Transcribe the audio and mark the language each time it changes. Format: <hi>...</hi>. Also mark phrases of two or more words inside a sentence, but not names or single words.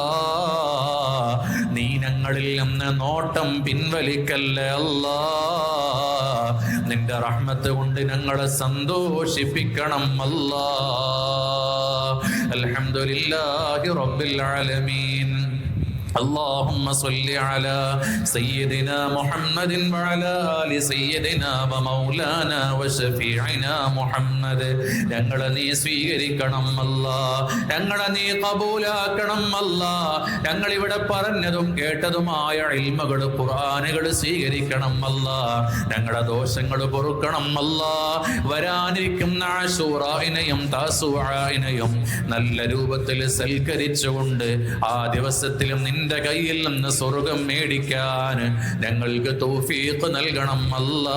<ml>നീ ഞങ്ങളിൽ നിന്ന് നോട്ടം പിൻവലിക്കല്ലേ അല്ലാ. നിന്റെ റഹ്മത്ത് കൊണ്ട് ഞങ്ങളെ സന്തോഷിപ്പിക്കണം അല്ലാ.</ml> <ar>الحمد لله رب العالمين. اللهم صل على سيدنا محمد وعلى آل سيدنا ومولانا وشفيعنا محمد.</ar> <ml>ഞങ്ങളെ നീ സ്വീകരിക്കണം അല്ലാ, ഞങ്ങളെ നീ കബൂലാക്കണം അല്ലാ. ഞങ്ങൾ ഇവിടെ പറഞ്ഞതും കേട്ടതുമായ ഇൽമുകൾ, ഖുർആനുകൾ സ്വീകരിക്കണം അല്ലാ. ഞങ്ങളുടെ ദോഷങ്ങൾ പൊറുക്കണം അല്ലാ. വരാനിരിക്കുന്ന ആശൂറായിനെയും താസുആയിനെയും നല്ല രൂപത്തിൽ സൽക്കരിച്ചുകൊണ്ട് ആ ദിവസത്തിലും നിന്റെ കയ്യിൽ നിന്ന് സ്വർഗം മേടിക്കാൻ ഞങ്ങൾക്ക് തൗഫീഖ് നൽകണം അല്ലാ.</ml>